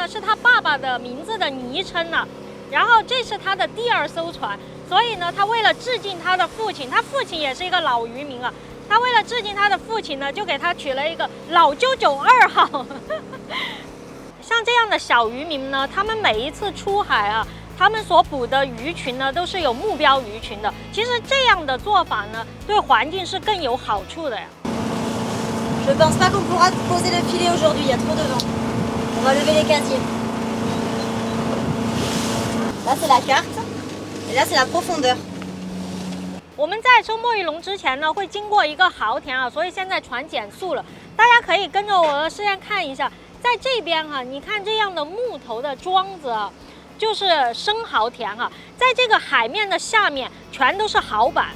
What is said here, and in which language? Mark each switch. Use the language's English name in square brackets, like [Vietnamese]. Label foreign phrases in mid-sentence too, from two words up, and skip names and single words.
[Chinese] 是他爸爸的名字的昵称然后这是他的第2艘船，所以呢，他为了致敬他的父亲，他父亲也是一个老渔民他为了致敬他的父亲呢，就给他取了一个老啾啾2号。像这样的小渔民呢，他们每一次出海他们所捕的鱼群呢，都是有目标鱼群的。其实这样的做法呢，对环境是更有好处的呀。 [French] Je pense pas qu'on pourra poser le filet aujourd'hui, il y a trop de vent. On va lever les casiers. Là c'est la carte, et là c'est la profondeur. [Chinese] 我们在收墨鱼笼之前呢，会经过一个蚝田所以现在船减速了。大家可以跟着我的视线看一下，在这边你看这样的木头的桩子就是生蚝田在这个海面的下面全都是蚝板。